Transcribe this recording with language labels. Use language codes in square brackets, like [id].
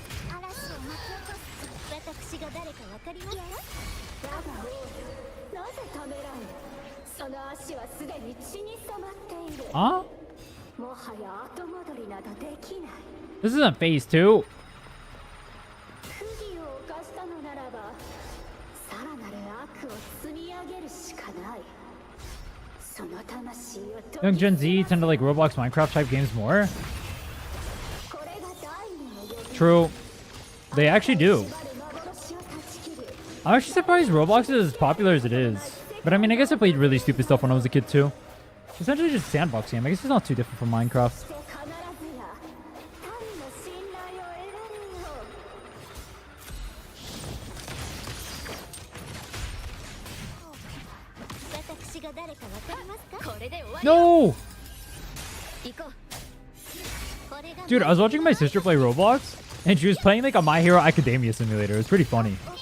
[ja] 嵐を巻き起こす私が誰かわかりますかだが王よなぜためらうその足はすでに血に染まっている [en] Huh? [ja] もはや後戻りなどできない [en] This isn't phase 2. [ja] 不義を犯したのならばさらなる悪を積み上げるしかないその魂を [en] Young Gen Z tend to like Roblox, Minecraft type games more. [ja] これが第二の予言 [en] True. They actually do. [ja] 縛る幻を断ち切る [en] I'm actually surprised Roblox is as popular as it is. But I mean, I guess I played really stupid stuff when I was a kid too. Essentially just a sandbox game. I guess it's not too different from Minecraft. [ja] そして必ずや神の信頼を得られるよう私が誰かわかりますかこれで終わり [en] No! [ja] 行こうこれが [en] Dude, I was watching my sister play Roblox, and she was playing like a My Hero Academia simulator. It was pretty funny.